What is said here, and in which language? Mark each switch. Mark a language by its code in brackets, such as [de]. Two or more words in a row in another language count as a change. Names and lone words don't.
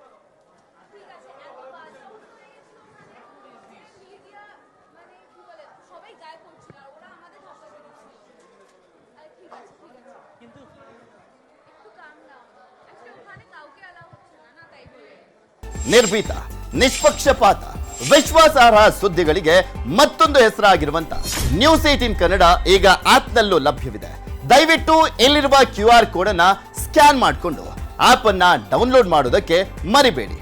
[bn] ঠিক আছে, এত বাজে মিডিয়া মানে কি বলে সবাই গায়ে পড়ছিল আর ওরা আমাদের ধাক্কা দিচ্ছিল। আরে ঠিক আছে কিন্তু একটু কাম নাও। একটা ওখানে কাউকে অ্যালাউ হচ্ছে না তাই বলে [kn] ನಿರ್ಭೀತ, ನಿಷ್ಪಕ್ಷಪಾತ, ವಿಶ್ವಾಸಾರ್ಹ ಸುದ್ದಿಗಳಿಗೆ ಮತ್ತೊಂದು ಹೆಸರಾಗಿರುವಂತ ನ್ಯೂಸ್18 ಕನ್ನಡ ಈಗ ಆಪ್ನಲ್ಲೂ ಲಭ್ಯವಿದೆ. ದಯವಿಟ್ಟು ಇಲ್ಲಿರುವ [en] QR code [kn] ಅನ್ನ ಸ್ಕ್ಯಾನ್ ಮಾಡಿಕೊಂಡು ಆಪ್ ಅನ್ನ ಡೌನ್ಲೋಡ್ ಮಾಡೋದಕ್ಕೆ ಮರಿಬೇಡಿ.